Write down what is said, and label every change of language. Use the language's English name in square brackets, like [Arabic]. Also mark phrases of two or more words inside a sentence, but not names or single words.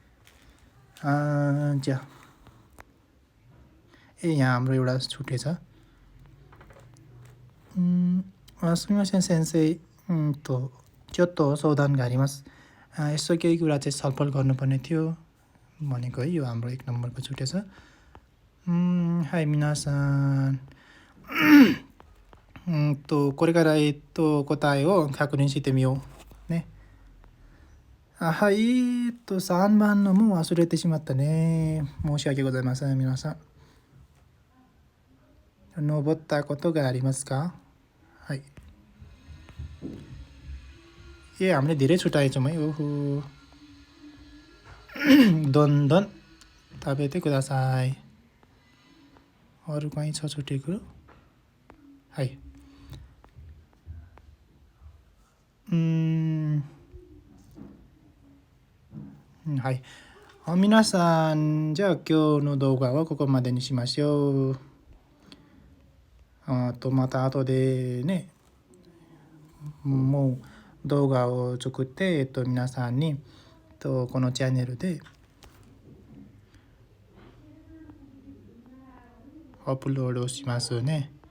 [Nepali] ज्या यहाँ हाम्रो एउटा छुटेछ [Japanese] すみません先生ちょっと相談があります [Nepali] यसो केही कुरा चाहिँ छलफल गर्नुपर्ने थियो भनेको है यो हाम्रो 1 नम्बरको छुटेछ [Japanese] はい皆さんこれから答えを確認してみようねはい3番のもう忘れてしまったね申し訳ございません皆さん登ったことがありますかはい [Nepali] हामीले धेरै छुटाएछौँ है ओहो [Japanese] どんどん食べてください [Nepali] अरू कहीँ छ छुटेको [Japanese] はいはい。皆さん、じゃあ今日の動画はここまでにしましょう。また後でね、もう動画を作って、皆さんに、このチャンネルでアップロードしますね。